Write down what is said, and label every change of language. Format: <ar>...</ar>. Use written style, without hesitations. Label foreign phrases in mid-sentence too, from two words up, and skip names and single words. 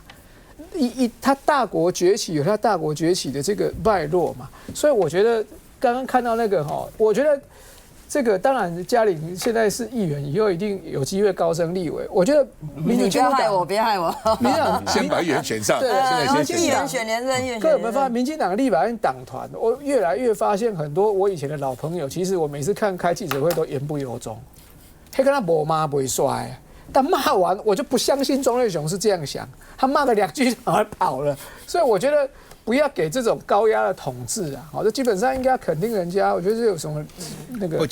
<zh>他大國崛起有他大國崛起的這個脈絡嘛，所以我覺得剛剛看到那個我覺得這個當然嘉玲現在是議員，以後一定有機會高升立委。我覺得民主進步党，別害我，民進党先把議員選上，对，议員選连任，議員。各位有没有发现，民进党的立法院党团，我越来越發現很多我以前的老朋友，其實我每次看開記者會都言不由衷，他跟他無罵不帥。但罵完，我就不相信莊瑞雄是這樣想，他罵了2句就跑了，所以我覺得不要給這種高壓的統治啊，好，這基本上應該肯定人家。我覺得這有什麼那個？</zh>